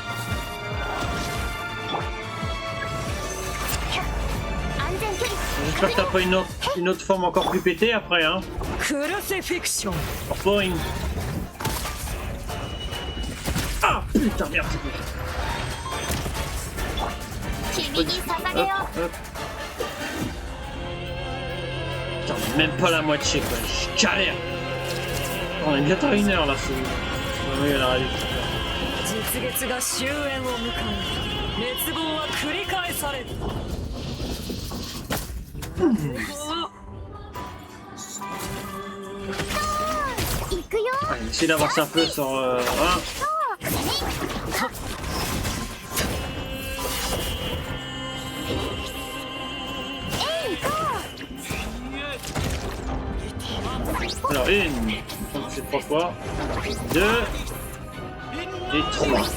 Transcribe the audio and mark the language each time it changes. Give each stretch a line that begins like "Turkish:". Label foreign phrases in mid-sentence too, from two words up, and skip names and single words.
French: J'espère que t'as pas une autre forme encore plus pétée après, hein. Crucifixion. Point. Ah putain, merde, c'est bon.
Japanese: 君に捧げよ
French: Hop. Putain, même pas la moitié quoi, je galère. On est bientôt à 1 heure là, c'est... Oui, elle arrive.
Japanese: 実月が終焉を迎え熱望は繰り返される。行くよ
French: Allez, essayer d'avancer un peu sur 1. Alors 1, donc c'est 3 fois, 2 et 3.